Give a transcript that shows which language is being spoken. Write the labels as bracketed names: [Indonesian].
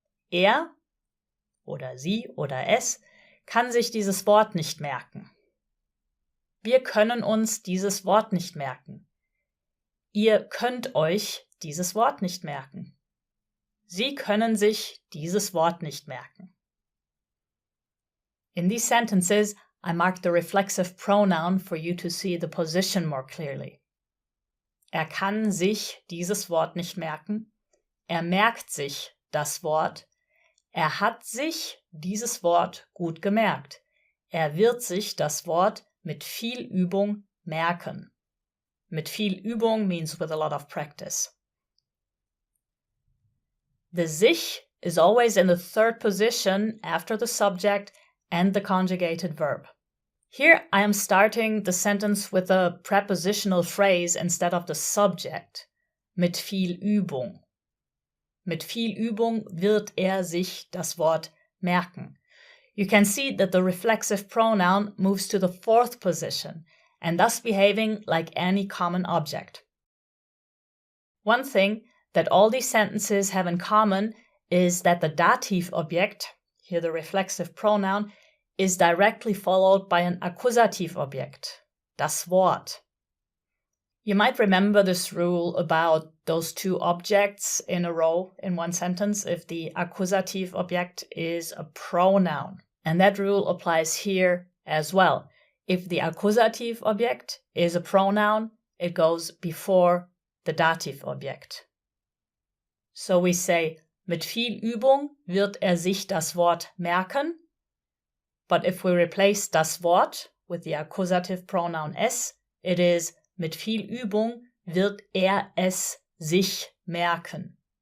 [German] Er oder sie oder es kann sich dieses Wort nicht merken. Wir können uns dieses Wort nicht merken. Ihr könnt euch dieses Wort nicht merken. Sie können sich dieses Wort nicht merken. [English] In these sentences, I marked the reflexive pronoun for you to see the position more clearly. [German] Er kann sich dieses Wort nicht merken. Er merkt sich das Wort. hat sich dieses Wort gut gemerkt. Er wird sich das Wort mit viel Übung merken. Mit viel Übung [English] means with a lot of practice. The sich is always in the third position after the subject and the conjugated verb. Here I am starting the sentence with a prepositional phrase instead of the subject. [German] Mit viel Übung. Mit viel Übung wird sich das Wort merken. [English] You can see that the reflexive pronoun moves to the fourth position and thus behaving like any common object. One thing that all these sentences have in common is that the dative object, here the reflexive pronoun, is directly followed by an accusative object, das Wort. You might remember this rule about those two objects in a row in one sentence if the accusative object is a pronoun. And that rule applies here as well. If the accusative object is a pronoun, it goes before the dative object. So we say, [German] mit viel Übung wird sich das Wort merken. [English] But if we replace das Wort with the accusative pronoun es, it is, [German] mit viel Übung wird es sich merken.